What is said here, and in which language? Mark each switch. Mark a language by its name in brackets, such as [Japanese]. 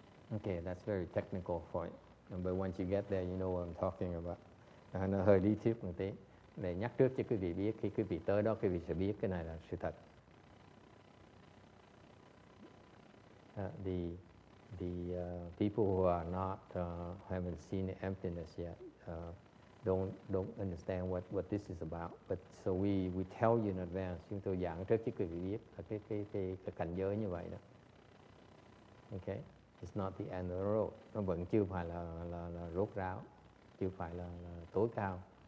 [English] Okay, that's very technical for it. But once you get there, you know what I'm talking about. [Vietnamese] Nó hơi lý thuyết một tí. Để nhắc trước cho quý vị biết, khi quý vị tới đó quý vị sẽ biết cái này là sự thật. [English] The people who are not haven't seen the emptiness yet don't understand what this is about. But so we tell you in advance. [Vietnamese] Chúng tôi giảng trước cho quý vị biết là cái cảnh giới như vậy đó. [English] Okay, it's not the end of the road. [Vietnamese] Nó vẫn chưa phải là rốt ráo, chưa phải là tối cao.